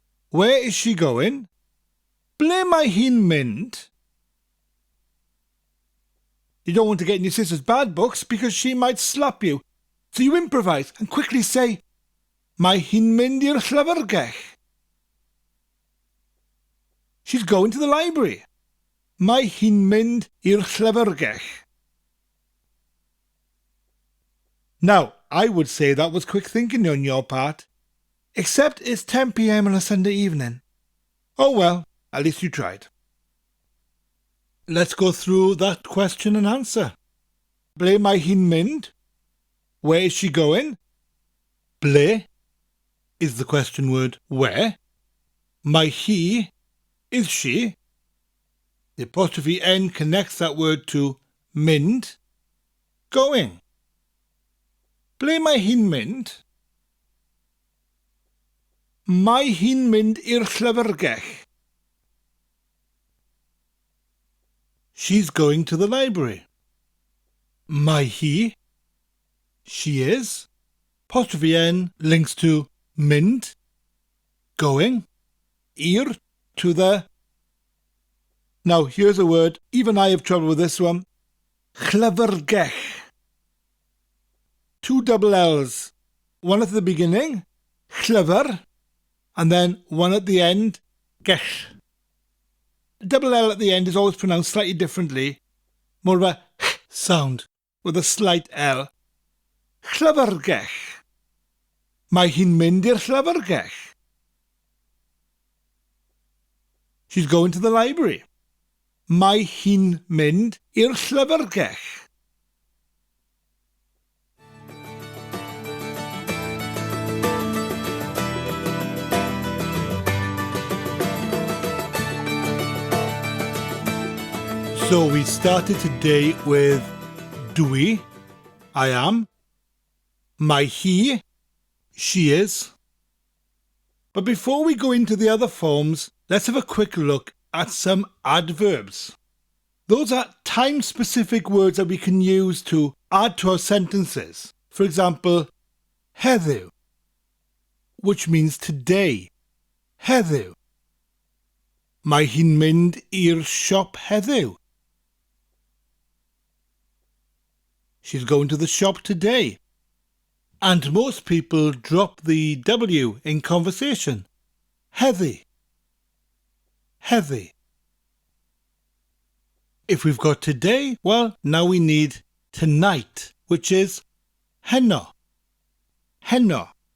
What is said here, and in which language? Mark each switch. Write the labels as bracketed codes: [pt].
[en] Where is she going? [cy] Ble mae hi'n mynd? [en] You don't want to get in your sister's bad books because she might slap you. So you improvise and quickly say, [cy] Mae hi'n mynd i'r llyfrgell. [en] She's going to the library. [cy] Mae hi'n mynd i'r llyfrgell. [en] Now, I would say that was quick thinking on your part. Except it's 10 p.m. on a Sunday evening. Oh well, at least you tried. Let's go through that question and answer. [cy] Ble mae hi'n mynd? [en] Where is she going? Ble is the question word where. Mae hi is she. The apostrophe N connects that word to mynd, going. [cy] Ble mae hi'n mynd? Mae hi'n mynd i'r llyfrgell. [en] she's going to the library. [cy] Mae hi, [en] she is. Apostrophe N links to Mynd, going. Ir, to the. Now here's a word, even I have trouble with this one. Llyfrgell. Two double L's. One at the beginning, llyfr, and then one at the end, gell. The double L at the end is always pronounced slightly differently, more of a sound with a slight L. [cy] Llyfrgell. Mae hi'n mynd i'r llyfrgell. [en] She's going to the library. [cy] Mae hi'n mynd i'r llyfrgell. [en] So we started today with dwi, I am. Mae hi, she is. But before we go into the other forms, let's have a quick look at some adverbs. Those are time-specific words that we can use to add to our sentences. For example, heddiw, which means today. [cy] Heddiw. Mae hi'n mynd i'r siop heddiw. [en] She's going to the shop today. And most people drop the W in conversation. Heddi. Heddi. If we've got today, well, now we need tonight, which is heno. Heno.